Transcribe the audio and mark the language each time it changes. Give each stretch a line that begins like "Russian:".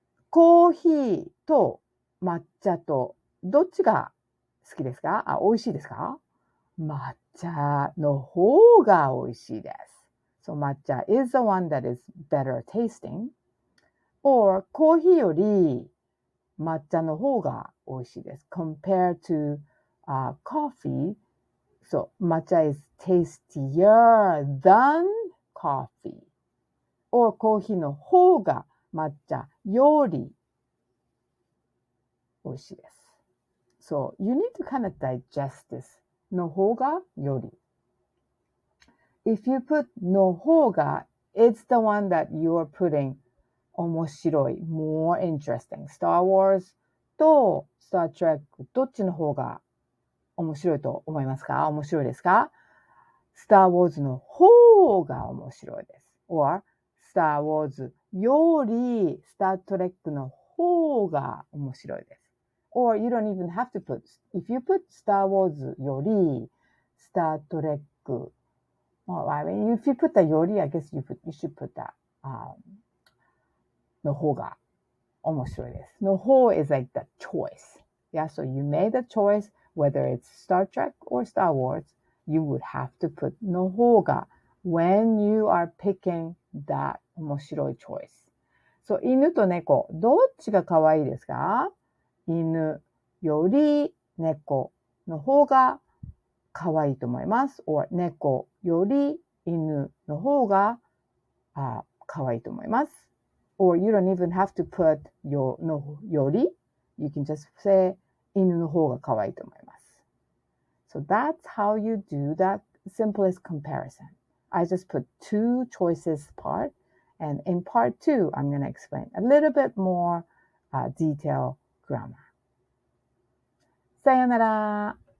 Japanese: コーヒーと抹茶とどっちが好きですか？美味しいですか？抹茶の方が美味しいです。
English: So 抹茶 is the one that is better tasting.
Japanese: or コーヒーより抹茶の方が美味しいです。
English: compared to coffee, so 抹茶 is tastier than coffee.
Japanese: or コーヒーの方が抹茶より美味しいです。
English: So you need to kind of digest this.
Japanese: の方がより。
English: If you put の方が, it's the one that you're putting 面白い more interesting.
Japanese: Star Wars と Star Trek どっちの方が面白いと思いますか？面白いですか？ Star Wars の方が面白いです。 or Star Wars より Star Trek の方が面白いです。
English: or you don't even have to put, if you put Star Wars より Star Trek, well, I mean, if you put the より, I guess you should put that,
Japanese: の方が面白いです。
English: の方 is like the choice. Yeah, so you made the choice, whether it's Star Trek or Star Wars, you would have to put の方が when you are picking that 面白い choice.
Japanese: So 犬と猫、どっちが可愛いですか？犬より猫の方が可愛いと思います。 or 猫より犬の方が可愛いと思います。
English: or you don't even have to put より you can just say
Japanese: 犬の方が可愛いと思います。
English: So that's how you do that simplest comparison. I just put two choices part, and in part two, I'm going to explain a little bit more detailed grammar. さよなら。